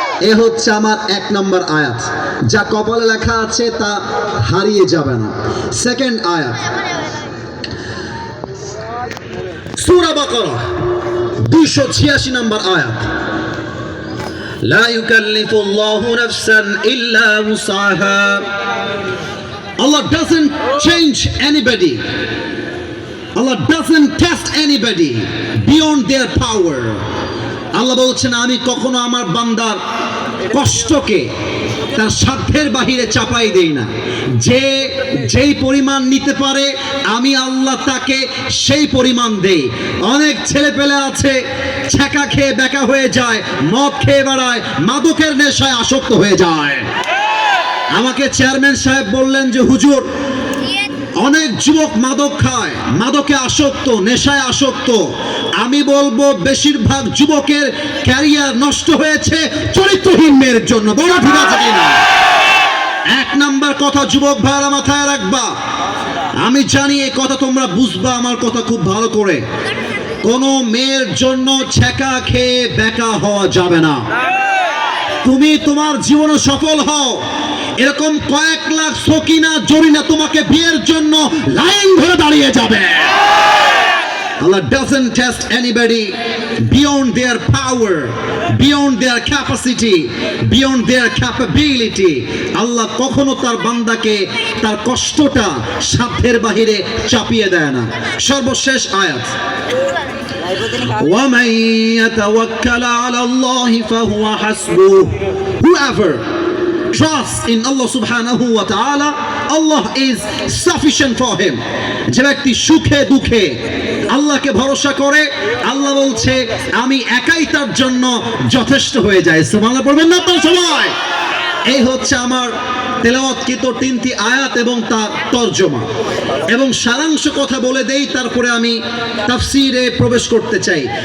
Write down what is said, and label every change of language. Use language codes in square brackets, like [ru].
[bn] এ হচ্ছে আমার 1 নম্বর আয়াত, যা কপালে লেখা আছে তা হারিয়ে যাবে না। সেকেন্ড আয়াত, সূরা বাকারা 286 নম্বর আয়াত, [ar] লা ইউকাল্লিফুল্লাহু নাফসান ইল্লা উসআহা। [en] Allah doesn't change anybody. Allah doesn't test anybody beyond their power. [bn] আল্লাহ বলছেন, আমি কখনো আমার বান্দার কষ্টকে তার সাধ্যের বাহিরে চাপাই দেই না। যে যেই পরিমাণ নিতে পারে আমি আল্লাহ তাকে সেই পরিমাণ দেই। অনেক ছেলে পেলে আছে ছ্যাঁকা খেয়ে বেকা হয়ে যায়, মদ খেয়ে বেড়ায়, মাদকের নেশায় আসক্ত হয়ে যায়। আমাকে চেয়ারম্যান সাহেব বললেন যে হুজুর, অনেক যুবক মাদক খায়, মাদকে আসক্ত, নেশায় আসক্ত। আমি বলবো বেশিরভাগ যুবকের ক্যারিয়ার নষ্ট হয়েছে চরিত্রহীন মেয়ের জন্য। বলো ঠিক আছে কিনা? 1 নাম্বার কথা যুবক ভাইরা মাথায় রাখবা। আমি জানি এই কথা তোমরা বুঝবা আমার কথা খুব ভালো করে। কোন মেয়ের জন্য ছ্যাঁকা খেয়ে বেকা হওয়া যাবে না। তুমি তোমার জীবনে সফল হও, এরকম কয়েক লাখ সকিনা জরিনা তোমাকে বিয়ের জন্য লাইন ধরে দাঁড়িয়ে যাবে। [en] Allah doesn't test anybody beyond their power, beyond their capacity, beyond their capability. [bn] আল্লাহ কখনো তার বান্দাকে তার কষ্টটা সাধ্যের বাহিরে চাপিয়ে দেয় না। সর্বশেষ আয়াত, [ar] وَمَن يَتَوَكَّلَ عَلَى اللَّهِ فَهُوَ حَسْبُهُ. [en] Whoever trusts in Allah subhanahu wa ta'ala, Allah is sufficient for him. [bn] যে ব্যক্তি সুখে দুঃখে আল্লাহকে ভরসা করে, আল্লাহ বলছে আমি একাই তার জন্য যথেষ্ট হয়ে যাই। সুবহানাল্লাহ পড়বেন না আপনারা সবাই? এই হচ্ছে আমার তেলাওয়াতকৃত 3টি আয়াত এবং তার তরজমা এবং সারাংশ কথা বলে দেই, তারপরে আমি তাফসীরে প্রবেশ করতে চাই।